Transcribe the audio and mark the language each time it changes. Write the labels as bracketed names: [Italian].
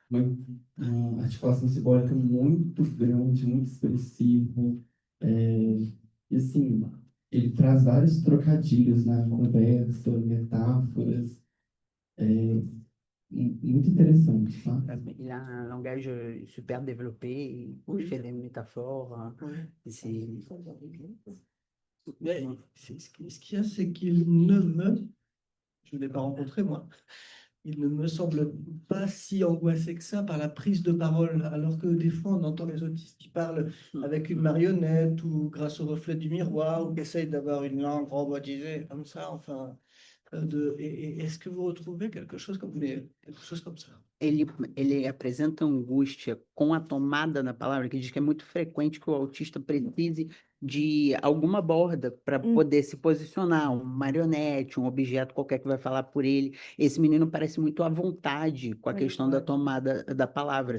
[Portuguese] Uma articulação simbólica muito grande, muito expressiva. E, assim, ele traz vários trocadilhos na conversa, metáforas. Muito interessante, sabe? [French] Il a un langage super développé. Il fait des métaphores. Oui. C'est... Mais ce qu'il y a, c'est qu'il ne me, je ne l'ai pas rencontré moi, il ne me semble pas si angoissé que ça par la prise de parole, alors que des fois on entend les autistes qui parlent avec une marionnette ou grâce au reflet du miroir ou qui essayent d'avoir une langue robotisée comme ça, enfin. Est-ce que vous retrouvez quelque chose comme ça? [Portuguese] Ele apresenta angústia com a tomada da palavra, que diz que é muito frequente que o autista precise de alguma borda para poder se posicionar, um marionete, um objeto qualquer que vai falar por ele. Esse menino parece muito à vontade com a questão da tomada da palavra.